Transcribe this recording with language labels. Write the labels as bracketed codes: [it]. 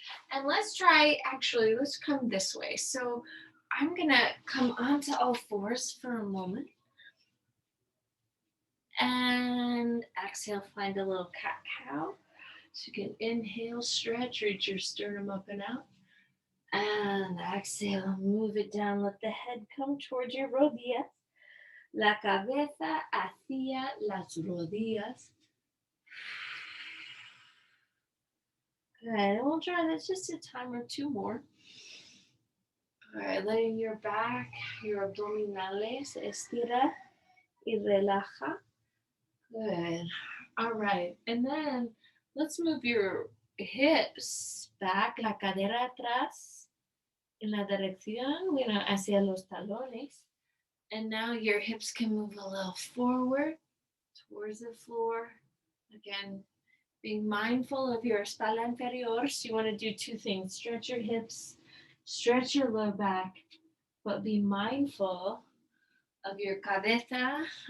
[en] And let's come this way. So I'm going to come onto all fours for a moment. And exhale, find a little cat-cow. So you can inhale, stretch, reach your sternum up and out. And exhale, move it down. Let the head come towards your rodillas. [es] La cabeza hacia las rodillas. [en] Good. And we'll try this just a time or two more. All right, letting your back, your abdominales estira y relaja. Good. All right. And then let's move your hips back, la cadera atrás, en la dirección, hacia los talones. And now your hips can move a little forward towards the floor. Again, being mindful of your espalda inferior. So you want to do two things. Stretch your hips, stretch your low back, but be mindful of your cadera.